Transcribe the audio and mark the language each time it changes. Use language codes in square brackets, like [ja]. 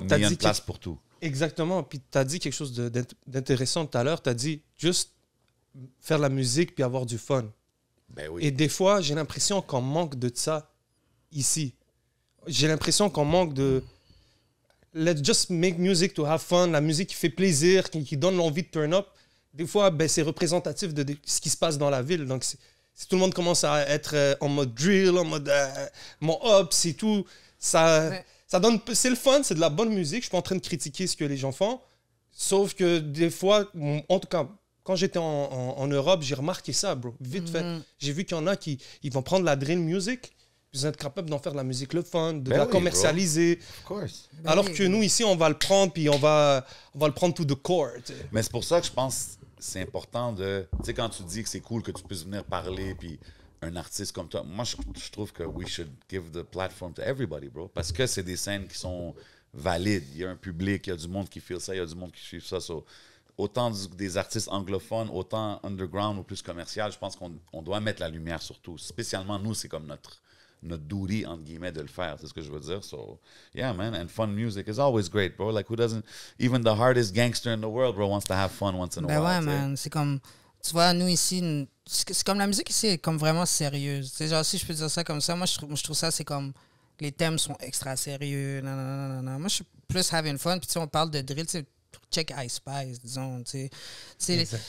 [fr] Mais il y a une place pour tout. Exactement. Puis tu as dit quelque chose d'intéressant tout à l'heure. Tu as dit juste faire la musique puis avoir du fun. Ben oui. Et des fois, j'ai l'impression qu'on manque de ça ici. J'ai l'impression qu'on manque de... [en] Let's just make music to have fun. [fr] La musique qui fait plaisir, qui donne l'envie de turn up. Des fois, ben, c'est représentatif de ce qui se passe dans la ville. Donc, si tout le monde commence à être en mode drill, en mode mon ops et tout, ça donne... C'est le fun, c'est de la bonne musique. Je suis pas en train de critiquer ce que les gens font. Sauf que des fois, en tout cas, quand j'étais en Europe, j'ai remarqué ça, bro. Vite fait. J'ai vu qu'il y en a qui ils vont prendre la drill music, ils vont être capables d'en faire de la musique le fun, de la commercialiser. [en] Of course. [fr] Alors que nous, ici, on va le prendre, puis on va le prendre [en] to the core. [fr] T'sais. Mais c'est pour ça que je pense que c'est important de... Tu sais, quand tu dis que c'est cool que tu puisses venir parler, puis un artiste comme toi, moi, je trouve que [en] we should give the platform to everybody, bro. [fr] Parce que c'est des scènes qui sont valides. Il y a un public, il y a du monde qui feel ça, il y a du monde qui suit ça. So, autant des artistes anglophones, autant underground ou plus commercial, je pense qu'on doit mettre la lumière sur tout. Spécialement, nous, c'est comme notre duty, entre guillemets, de le faire. C'est ce que je veux dire. [en] So, yeah, man. And fun music is always great, bro. Like, who doesn't... Even the hardest gangster in the world, bro, wants to have fun once in a while. [fr] Ouais, man. C'est comme... Tu vois, nous, ici, c'est comme la musique ici est comme vraiment sérieuse. Tu sais, genre, si je peux dire ça comme ça, moi, je trouve ça, c'est comme... Les thèmes sont extra sérieux. Non. Moi, je suis plus [en] having fun. [fr] Puis, tu sais, on parle de drill, tu sais, check Ice Spice, disons, tu sais.